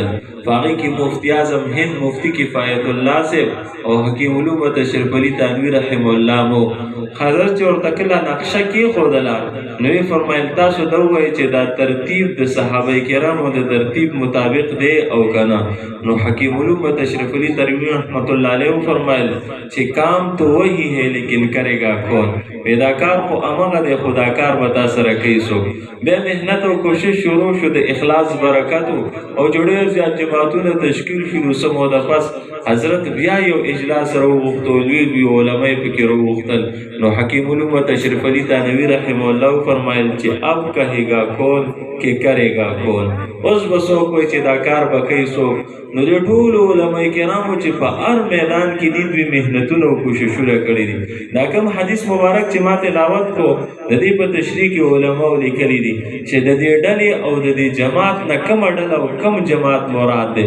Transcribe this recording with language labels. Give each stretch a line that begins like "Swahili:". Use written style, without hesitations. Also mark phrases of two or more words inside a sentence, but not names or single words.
Pashto: په هغې کې مفتی اعظم هند مفتی کفایت الله صاحب او حکیم علوم تشریف علي تانوي رحمه الله مو حضرت چې ورته کله نقشه کېښودله نو یې فرمایل تاسو دا ووایئ چې دا ترتیب د صحابه کرامو د ترتیب مطابق دی او که نه. نو حکیم علوم تشریف علي تانوي رحمت الله علیه وفرمایل چې
Urdu: کام تو وہی ہے لیکن کرے گا کون.
Pashto: دا کار خو امغه دی، خو دا کار به تا سره کوي څوک. بیا محنت او کوشش شروع شو د اخلاص برکت او ډېر زیات جماعتونه تشکیل شو. نو څه موده پس حضرت بیا یو اجلاس راوغوښتو، لوی علما یې پکې راوغوښتل. نو حکیم الامت اشرف علي تانوي رحمه الله فرمایل چې
Urdu: اب کهے گا کون
Pashto: کې
Urdu: کرے گا کون.
Pashto: اوس به څوک وایي چې دا کار به کوي څوک. نو د ټولو علما کرامو چې په هر میدان کې دي دوی محنتونه او کوششونه کړي دي. دا کوم حدیث مبارک چې ما تلاوت کو د دې په تشریح کې علماو لیکلي دي چې د دې ډلې او د دې جماعت نه کومه ډله او کوم جماعت مراد دی.